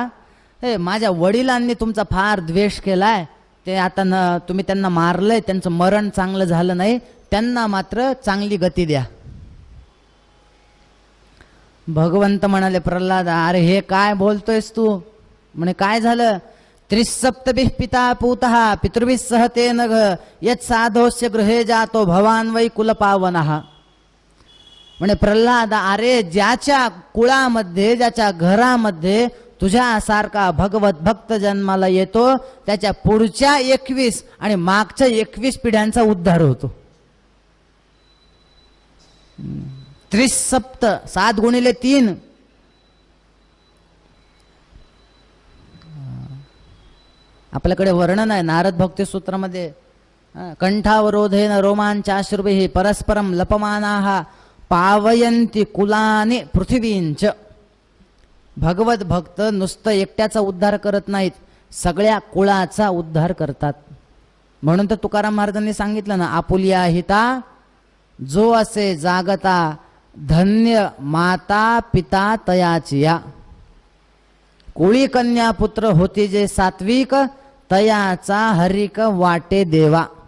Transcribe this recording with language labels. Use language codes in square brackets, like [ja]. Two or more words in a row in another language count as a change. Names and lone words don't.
[mr] माझ्या वडिलांनी तुमचा फार द्वेष केलाय, ते आता तुम्ही त्यांना मारलंय, त्यांचं मरण चांगलं झालं नाही, त्यांना मात्र चांगली गती द्या. भगवंत म्हणाले प्रल्हाद अरे हे काय बोलतोयस तू? म्हणे काय झालं? [sa] त्रिसप्तभिः पिता पूतः पितृभिः सह तेन यत् साधोस्य गृहे जातो भवान वै कुलपावनः. [mr] म्हणे प्रल्हाद अरे ज्याच्या कुळामध्ये, ज्याच्या घरामध्ये तुझ्यासारखा भगवत भक्त जन्माला येतो, त्याच्या पुढच्या 21 आणि मागच्या 21 पिढ्यांचा उद्धार होतो. त्रिसप्त 7 गुणिले 3. आपल्याकडे वर्णन आहे नारद भक्ती सूत्रामध्ये, [sa] कंठावरोधेन रोमांचाश्रुभिः परस्परम लपमानाः पावयन्ति कुलानि पृथिवींच. [mr] भगवत भक्त नुसतं एकट्याचा उद्धार करत नाहीत, सगळ्या कुळाचा उद्धार करतात. म्हणून तर तुकाराम महाराजांनी सांगितलं ना, आपुलिया हिता जो असे जागता धन्य माता पिता तयाचिया. कुळी कन्या पुत्र होती जे सात्विक, तयाचा हरिक वाटे देवा.